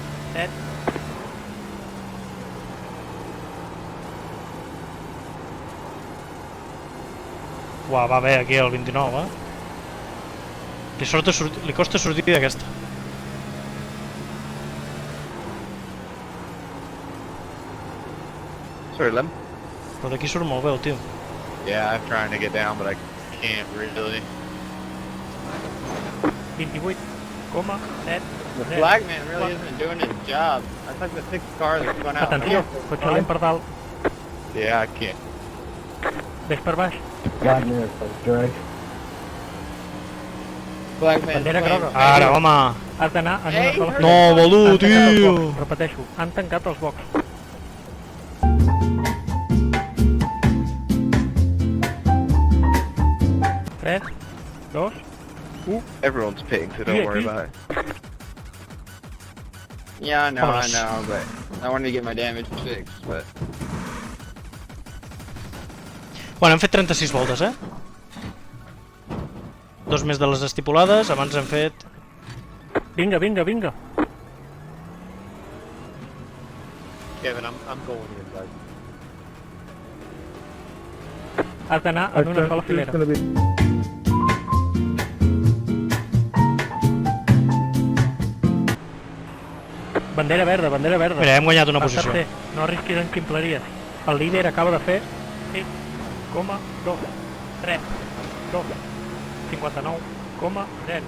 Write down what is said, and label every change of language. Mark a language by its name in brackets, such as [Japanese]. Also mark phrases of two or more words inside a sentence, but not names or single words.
[Catalan] Uau, va bé aquí el 29, Li costa sortir d'aquesta. [English] Sorry, Lem. [Catalan] Però d'aquí surt molt bé el tio. [English] Yeah, I'm trying to get down, but I can't really. 28,7. The flagman really isn't doing his job. That's like the sixth car that's gone out. [Catalan] Atenció, cotxe lent per dalt. [English] Yeah, I can't. [Catalan] Ves per baix. [English] God, man, it's like drag. Flagman. [Catalan] Bandera groga. Ara, home! Has d'anar en una sola fila. No, Baldu, Han tancat els tio! boxs, repeteixo, han tancat els boxs. Tres, dos, [English] Everyone's pitting, so don't worry about it. Yeah, I know, Vamos. but I wanted to get my damage fixed, but... [Catalan] Bueno, hem fet 36 voltes, Dos més de les estipulades, abans hem fet... vinga. [English] Kevin, I'm going here, guys. [Catalan] Has d'anar en una sola [English] It's [Catalan] filera. [English] gonna be. [Catalan] Bandera verda. Mira, hem guanyat una El posició. tercer, no arrisquis en ximpleries. El líder acaba de fer 6,23. 59,0.